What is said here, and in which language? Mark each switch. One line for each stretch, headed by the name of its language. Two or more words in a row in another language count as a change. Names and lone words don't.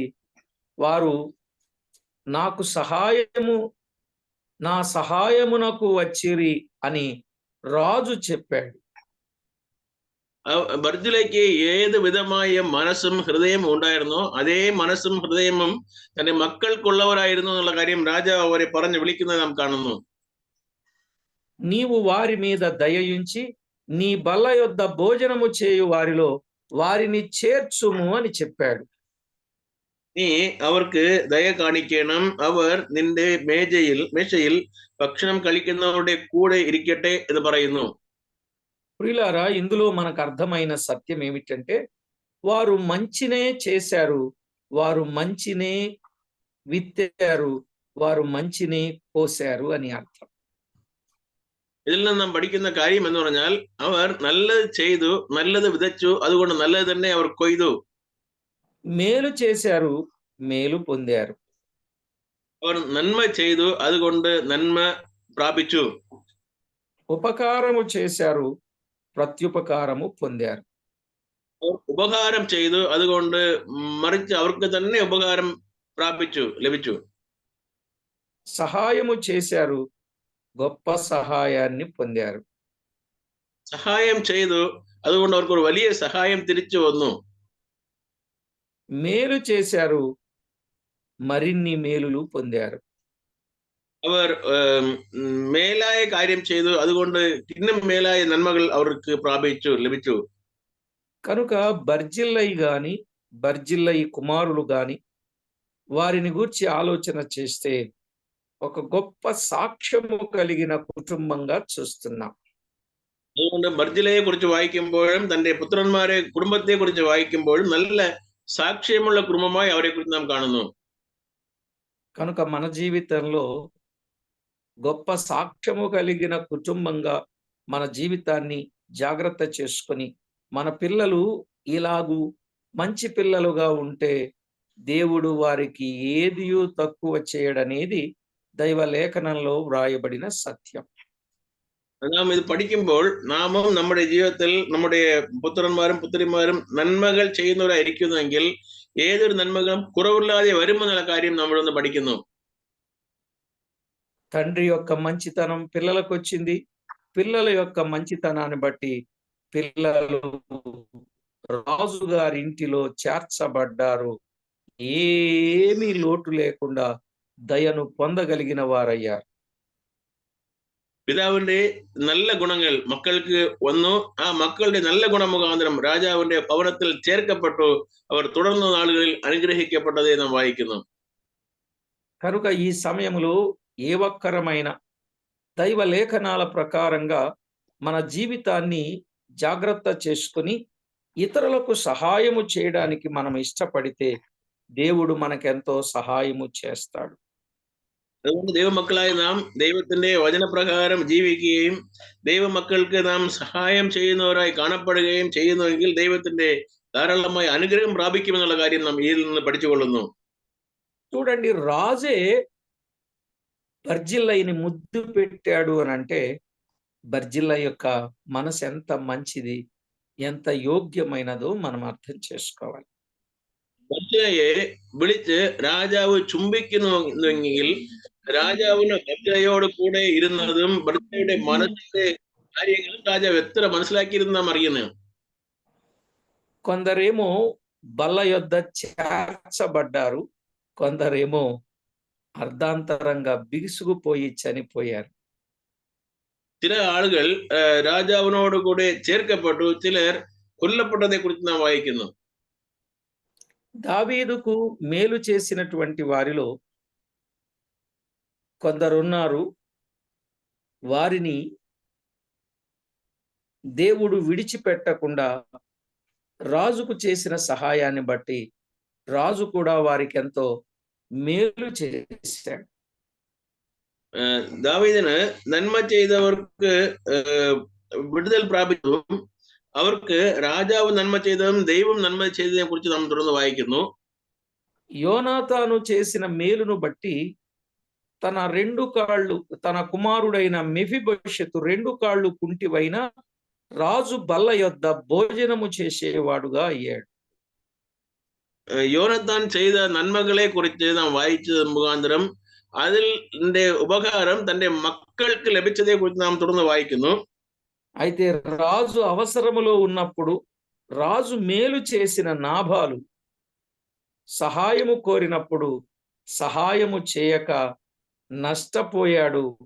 Telugu: వారు నాకు నా సహాయమునకు వచ్చిరి అని రాజు చెప్పాడు.
Malayalam: ബർജില്ലയ്ക്ക് ഏത് വിധമായ മനസ്സും ഹൃദയവും ഉണ്ടായിരുന്നോ അതേ മനസ്സും ഹൃദയവും തന്റെ മക്കൾക്കുള്ളവരായിരുന്നു എന്നുള്ള കാര്യം രാജാവ് അവരെ പറഞ്ഞു വിളിക്കുന്നത് നാം കാണുന്നു.
Telugu: నీవు వారి మీద దయయుంచి నీ బల్ల యొద్ద భోజనము చేయు వారిలో వారిని చేర్చుము అని చెప్పాడు.
Malayalam: നീ അവർക്ക് ദയ കാണിക്കണം, അവർ നിന്റെ മേശയിൽ ഭക്ഷണം കഴിക്കുന്നവരുടെ കൂടെ ഇരിക്കട്ടെ എന്ന് പറയുന്നു.
Telugu: ప్రియులారా, ఇందులో మనకు అర్థమైన సత్యం ఏమిటంటే వారు మంచినే చేశారు, వారు మంచినే విత్తారు, వారు మంచిని కోశారు అని అర్థం.
Malayalam: ഇതിൽ നിന്ന് നാം പഠിക്കുന്ന കാര്യം എന്ന് പറഞ്ഞാൽ അവർ നല്ലത് ചെയ്തു, നല്ലത് വിതച്ചു, അതുകൊണ്ട് നല്ലത് തന്നെ അവർ കൊയ്തു.
Telugu: మేలు చేశారు, మేలు పొందారు.
Malayalam: അവർ നന്മ ചെയ്തു, അതുകൊണ്ട് നന്മ പ്രാപിച്ചു.
Telugu: ఉపకారము చేశారు, ప్రత్యుపకారము పొందారు.
Malayalam: അവർ ഉപകാരം ചെയ്തു, അതുകൊണ്ട് മറിച്ച് അവർക്ക് തന്നെ ഉപകാരം പ്രാപിച്ചു, ലഭിച്ചു.
Telugu: సహాయము చేశారు, గొప్ప సహాయాన్ని పొందారు.
Malayalam: സഹായം ചെയ്തു, അതുകൊണ്ട് അവർക്ക് ഒരു വലിയ സഹായം തിരിച്ചു വന്നു.
Telugu: మేలు చేశారు, మరిన్ని మేలులు పొందారు.
Malayalam: അവർ മേലായ കാര്യം ചെയ്തു, അതുകൊണ്ട് ഇന്നും മേലായ നന്മകൾ അവർക്ക് പ്രാപിച്ചു, ലഭിച്ചു.
Telugu: కనుక బర్జిల్లయి గాని బర్జిల్లయి కుమారులు గాని వారిని గూర్చి ఆలోచన చేస్తే ఒక గొప్ప సాక్ష్యము కలిగిన కుటుంబంగా చూస్తున్నాం.
Malayalam: അതുകൊണ്ട് ബർജിലയെ കുറിച്ച് വായിക്കുമ്പോഴും തന്റെ പുത്രന്മാരെ കുടുംബത്തെ കുറിച്ച് വായിക്കുമ്പോഴും നല്ല സാക്ഷ്യമുള്ള കുടുംബമായി അവരെ കുറിച്ച് നാം കാണുന്നു.
Telugu: కనుక మన జీవితంలో గొప్ప సాక్ష్యము కలిగిన కుటుంబంగా మన జీవితాన్ని జాగ్రత్త చేసుకొని మన పిల్లలు ఇలాగూ మంచి పిల్లలుగా ఉంటే దేవుడు వారికి ఏదియూ తక్కువ చేయడనేది దైవ లేఖనంలో వ్రాయబడిన సత్యం.
Malayalam: നാം ഇത് പഠിക്കുമ്പോൾ നാമും നമ്മുടെ ജീവിതത്തിൽ നമ്മുടെ പുത്രന്മാരും പുത്രിമാരും നന്മകൾ ചെയ്യുന്നവരായിരിക്കുന്നെങ്കിൽ ഏതൊരു നന്മകളും കുറവില്ലാതെ വരുമെന്നുള്ള കാര്യം നമ്മളൊന്ന് പഠിക്കുന്നു.
Telugu: తండ్రి యొక్క మంచితనం పిల్లలకు వచ్చింది. పిల్లల యొక్క మంచితనాన్ని బట్టి పిల్లలు రాజుగారి ఇంటిలో చేర్చబడ్డారు. ఏమీ లోటు లేకుండా దయను పొందగలిగిన వారయ్యారు.
Malayalam: പിതാവിന്റെ നല്ല ഗുണങ്ങൾ മക്കൾക്ക് വന്നു. ആ മക്കളുടെ നല്ല ഗുണം മുഖാന്തരം രാജാവിന്റെ ഭവനത്തിൽ ചേർക്കപ്പെട്ടു. അവർ തുടർന്ന നാളുകളിൽ അനുഗ്രഹിക്കപ്പെട്ടതേ നാം വായിക്കുന്നു.
Telugu: కనుక ఈ సమయంలో ఏ ఒక్కరమైన దైవ లేఖనాల ప్రకారంగా మన జీవితాన్ని జాగ్రత్త చేసుకుని ఇతరులకు సహాయము చేయడానికి మనం ఇష్టపడితే దేవుడు మనకెంతో సహాయము చేస్తాడు.
Malayalam: അതുകൊണ്ട് ദൈവമക്കളായ നാം ദൈവത്തിന്റെ വചനപ്രകാരം ജീവിക്കുകയും ദൈവമക്കൾക്ക് നാം സഹായം ചെയ്യുന്നവരായി കാണപ്പെടുകയും ചെയ്യുന്നുവെങ്കിൽ ദൈവത്തിന്റെ ധാരാളമായ അനുഗ്രഹം പ്രാപിക്കുമെന്നുള്ള കാര്യം നാം ഇതിൽ നിന്ന് പഠിച്ചുകൊള്ളുന്നു.
Telugu: చూడండి, రాజే బర్జిల్లయిని ముద్దు పెట్టాడు అని అంటే బర్జిల్ల యొక్క మనసు ఎంత మంచిది, ఎంత యోగ్యమైనదో మనం అర్థం చేసుకోవాలి.
Malayalam: ബർജിലയെ വിളിച്ച് രാജാവ് ചുംബിക്കുന്നുവെങ്കിൽ രാജാവിന് ബർജിലയോട് കൂടെ ഇരുന്നതും ബർജിലയുടെ മനസ്സിന്റെ കാര്യങ്ങളും രാജാവ് എത്ര മനസ്സിലാക്കിയിരുന്നു നാം അറിയുന്നത്.
Telugu: కొందరేమో బల్ల యొద్ద చేర్చబడ్డారు, కొందరేమో అర్ధాంతరంగా బిగుసుకుపోయి చనిపోయారు.
Malayalam: ചില ആളുകൾ രാജാവിനോട് കൂടെ ചേർക്കപ്പെട്ടു, ചിലർ കൊല്ലപ്പെട്ടതെ കുറിച്ച് നാം വായിക്കുന്നു.
Telugu: దావీదుకు మేలు చేసినటువంటి వారిలో కొందరున్నారు, వారిని దేవుడు విడిచిపెట్టకుండా రాజుకు చేసిన సహాయాన్ని బట్టి రాజు కూడా వారికి ఎంతో మేలు చేశాడు.
Malayalam: ദാവീദിന് നന്മ ചെയ്തവർക്ക് വിടുതൽ പ്രാപിച്ചു. അവർക്ക് രാജാവ് നന്മ ചെയ്തതും ദൈവം നന്മ ചെയ്തതിനെ കുറിച്ച് നാം തുടർന്ന് വായിക്കുന്നു.
Telugu: యోనాతాను చేసిన మేలును బట్టి తన రెండు కాళ్ళు, తన కుమారుడైన మెఫీబోషెతు రెండు కాళ్ళు కుంటివైన రాజు బల్ల యొద్ద భోజనము చేసేవాడుగా అయ్యాడు.
Malayalam: യോനത്താൻ ചെയ്ത നന്മകളെ കുറിച്ച് നാം വായിച്ചത് മുഖാന്തരം അതിന്റെ ഉപകാരം തന്റെ മക്കൾക്ക് ലഭിച്ചതെ കുറിച്ച് നാം തുടർന്ന് വായിക്കുന്നു.
Telugu: అయితే రాజు అవసరములో ఉన్నప్పుడు రాజు మేలు చేసిన నాబాలు సహాయము కోరినప్పుడు సహాయము చేయక నష్టపోయాడు.